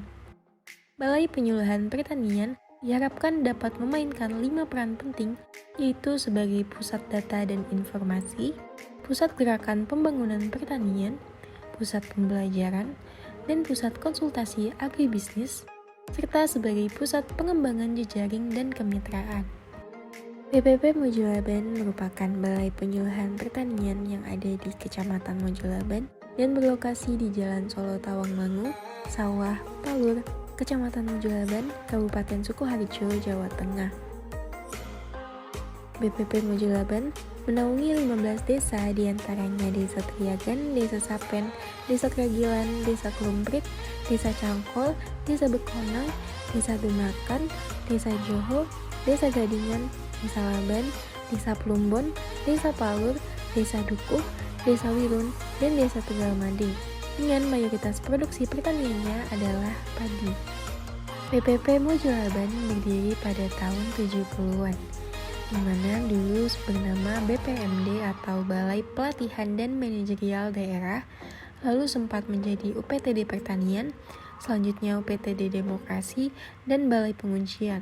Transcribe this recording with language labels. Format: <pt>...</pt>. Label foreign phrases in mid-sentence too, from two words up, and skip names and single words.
<id>Balai Penyuluhan Pertanian diharapkan dapat memainkan 5 peran penting, yaitu sebagai pusat data dan informasi, pusat gerakan pembangunan pertanian, pusat pembelajaran, dan pusat konsultasi agribisnis, serta sebagai pusat pengembangan jejaring dan kemitraan. BPP Mojolaban merupakan balai penyuluhan pertanian yang ada di Kecamatan Mojolaban dan berlokasi di Jalan Solo Tawangmangu, Sawah, Palur, Kecamatan Mojolaban, Kabupaten Sukoharjo, Jawa Tengah. BPP Mojolaban menaungi 15 desa diantaranya Desa Triagan, Desa Sapen, Desa Kragilan, Desa Klumprit, Desa Cangkol, Desa Bekonang, Desa Dunakan, Desa Joho, Desa Gadingan, Desa Laban, Desa Plumbon, Desa Palur, Desa Dukuh, Desa Wirun, dan Desa Tegal Mading, dengan mayoritas produksi pertaniannya adalah padi. BPP Mojolaban berdiri pada tahun 70-an, di mana dulu bernama BPMD atau Balai Pelatihan dan Manajerial Daerah, lalu sempat menjadi UPTD Pertanian, selanjutnya UPTD Demokrasi, dan Balai Penguncian.</id>